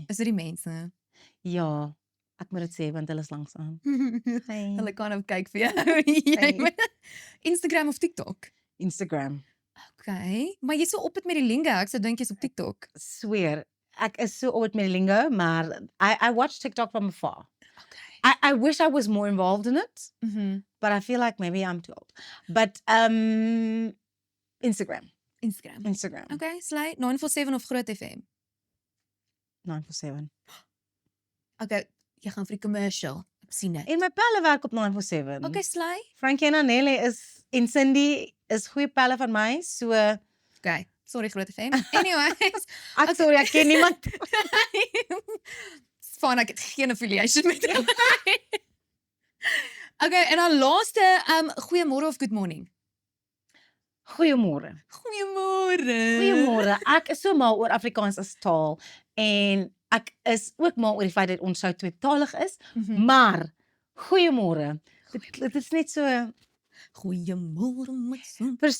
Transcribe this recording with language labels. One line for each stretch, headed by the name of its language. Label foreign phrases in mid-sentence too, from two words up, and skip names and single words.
Afrikaans: Is dit die mense? Ja, ek moet dit sê want hulle is langs aan. Hey. Hulle kan nou kyk vir jou. Jy moet- Instagram of TikTok? Instagram. Okay, maar jy's so op dit met die lingo, ek sou dink jy's op TikTok. Swear. Ek is so oud met die lingo, maar
English: I watch TikTok from afar.
Afrikaans: Okay.
English: I wish I was more involved in it, but I feel like maybe I'm too old. But Instagram.
Afrikaans: Instagram. Okay, Slay, 947 of Groot FM? 947. Okay, jy gaan vir die commercial. Ek sien dit. En my pelle werk op 947. Okay, Slay. Frankie en Annelle en Cindy is goeie pelle van my, so Okay, sorry Groot FM. Anyways, ek sorry, ek ken niemand.
English: It's fine,
Afrikaans: ek het geen affiliation met hulle. Okay, en dan laaste, goeiemôre of
English: good morning?
Afrikaans: Goeiemôre. Goeiemôre. Goeiemôre. Ek is so mal oor Afrikaans as taal en ek is ook mal oor die feit dat ons so tweetalig is, maar goeiemôre. Dit is net so, Goeiemôre my son.